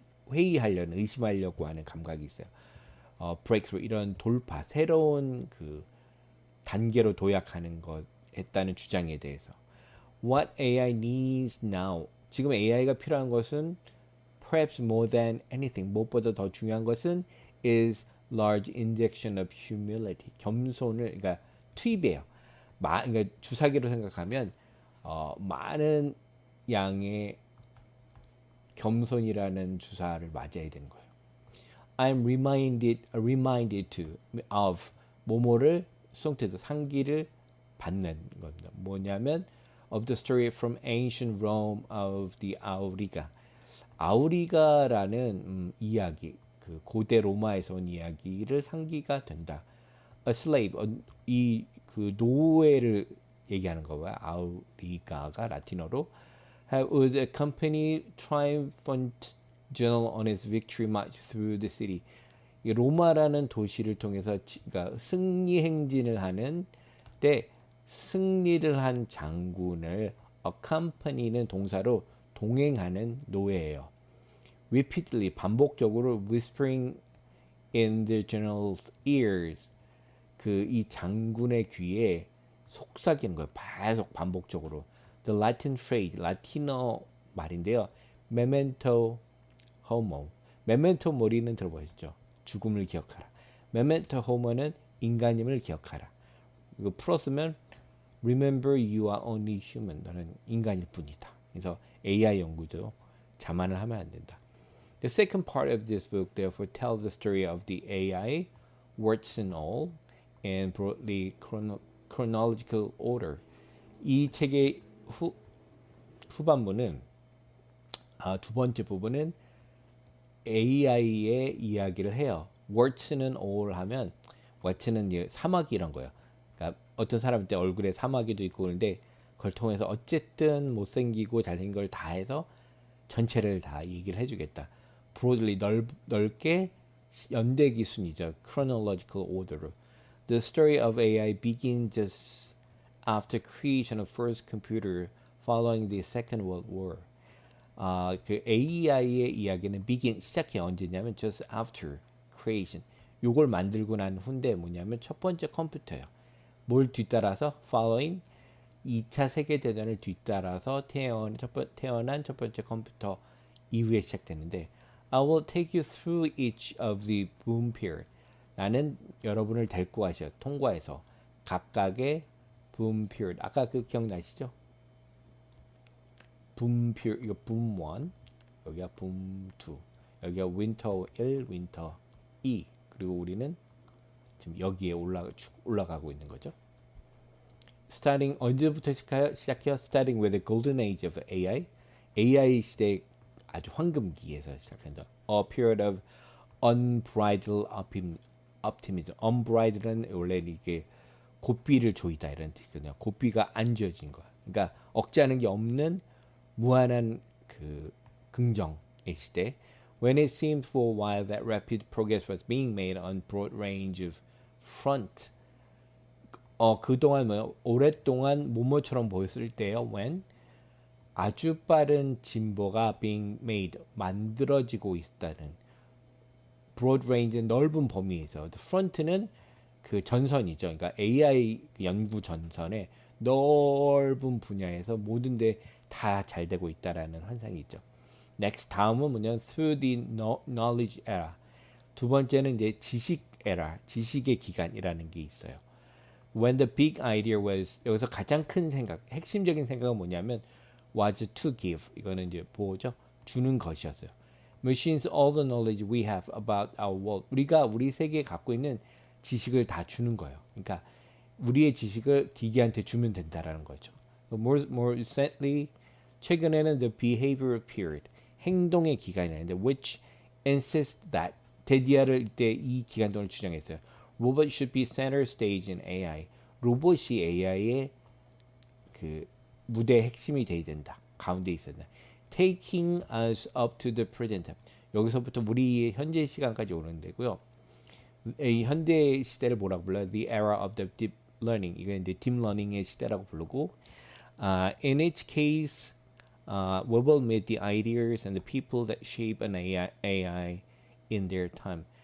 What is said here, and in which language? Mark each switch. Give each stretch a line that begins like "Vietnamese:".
Korean: 회의하려는 의심하려고 하는 감각이 있어요. breakthrough 이런 돌파, 새로운 그 단계로 도약하는 것 했다는 주장에 대해서.
English: What AI needs now.
Korean: 지금 AI가 필요한 것은
English: perhaps more than anything.
Korean: 무엇보다 더 중요한 것은
English: is large injection of humility.
Korean: 겸손을 그러니까 투입해요. 그러니까 주사기로 생각하면 많은 양의 겸손이라는 주사를 맞아야 되는 거예요.
English: I'm reminded to of
Korean: 뭐뭐를 수동태도 상기를 받는 겁니다. 뭐냐면
English: of the story from ancient Rome of the Auriga.
Korean: 아우리가라는 이야기, 그 고대 로마에서 온 이야기를 상기가 된다.
English: A slave,
Korean: 이 그 노예를 얘기하는 거고요. 아우리가가 라틴어로
English: would accompany triumphant general on his victory march through the city.
Korean: 이 로마라는 도시를 통해서 그러니까 승리 행진을 하는 때 승리를 한 장군을 accompany는 동사로 동행하는 노예예요.
English: repeatedly
Korean: 반복적으로
English: whispering in the general's ears
Korean: 그 이 장군의 귀에 속삭이는 거예요. 계속 반복적으로.
English: The Latin phrase
Korean: 라틴어 말인데요.
Latin: memento homo.
Korean: memento mori는 들어보셨죠? 죽음을 기억하라. memento homo는 인간임을 기억하라. 이거 풀었으면
English: remember you are only human.
Korean: 너는 인간일 뿐이다. 그래서 AI 연구죠. 자만을 하면 안 된다.
English: The second part of this book therefore tells the story of the AI, warts and all, and broadly chronological order.
Korean: 이 책의 후반부는 두 번째 부분은 AI의 이야기를 해요. warts는 all 하면 warts는 사마귀 이런 거예요. 그러니까 어떤 사람한테 얼굴에 사마귀도 있고 그런데 그걸 통해서 어쨌든 못생기고 잘생긴 걸 다 해서 전체를 다 얘기를 해주겠다. broadly 넓게 연대기 순이죠.
English: chronological order로. The story of AI begins just after creation of first computer following the Second World War.
Korean: 그 AI의 이야기는 begin 시작해 언제냐면
English: just after creation.
Korean: 요걸 만들고 난 후인데 뭐냐면 첫 번째 컴퓨터예요. 뭘 뒤따라서 following 2차 세계대전을 뒤따라서 태어난 첫 번째 컴퓨터 이후에 시작되는데
English: I will take you through each of the boom period.
Korean: 나는 여러분을 데리고 가셔 통과해서 각각의 boom period. 아까 그 기억나시죠? boom period 이거 boom 1, 여기가 boom 2, 여기가 winter 1, winter 2. 그리고 우리는 지금 여기에 올라가고 있는 거죠. Starting 언제부터 시작해요?
English: Starting with the golden age of AI.
Korean: AI 시대 아주 황금기에서 시작한다.
English: A period of unbridled optimism.
Korean: unbridled는 원래 이게 고삐를 조이다 이런 뜻이거든요. 고삐가 안 지어진 거. 그러니까 억제하는 게 없는 무한한 그 긍정의 시대.
English: When it seemed for a while that rapid progress was being made on broad range of front.
Korean: 그동안 오랫동안 모모처럼 보였을 때요. When 아주 빠른 진보가
English: being made
Korean: 만들어지고 있다는
English: broad range
Korean: 넓은 범위에서
English: the front
Korean: 는 그 전선이죠. 그러니까 AI 연구 전선의 넓은 분야에서 모든 데 다 잘 되고 있다라는 환상이 있죠.
English: Next
Korean: 다음은 뭐냐면
English: through the knowledge era.
Korean: 두 번째는 이제 지식 era, 지식의 기간이라는 게 있어요.
English: When the big idea was
Korean: 여기서 가장 큰 생각, 핵심적인 생각은 뭐냐면
English: was to give.
Korean: 이거는 이제 뭐죠? 주는 것이었어요.
English: Machines all the knowledge we have about our world.
Korean: 우리가 우리 세계에 갖고 있는 지식을 다 주는 거예요. 그러니까 우리의 지식을 기계한테 주면 된다라는 거죠.
English: More recently,
Korean: 최근에는
English: the behavioral period,
Korean: 행동의 기간이라는데
English: which insists that
Korean: 대디아를 이때 이 기간 동안 주장했어요.
English: Robot should be center stage in AI.
Korean: 로봇이 AI의 그 무대 핵심이 돼야 된다. 가운데 있었나.
English: Taking us up to the present.
Korean: 여기서부터 우리 현재 시간까지 오는 데고요. 이 현대 시대를 뭐라고 불러요?
English: The era of the deep learning.
Korean: 이거 이제 딥 러닝의 시대라고 부르고,
English: in each case, we will meet the ideas and the people that shape an AI in their time.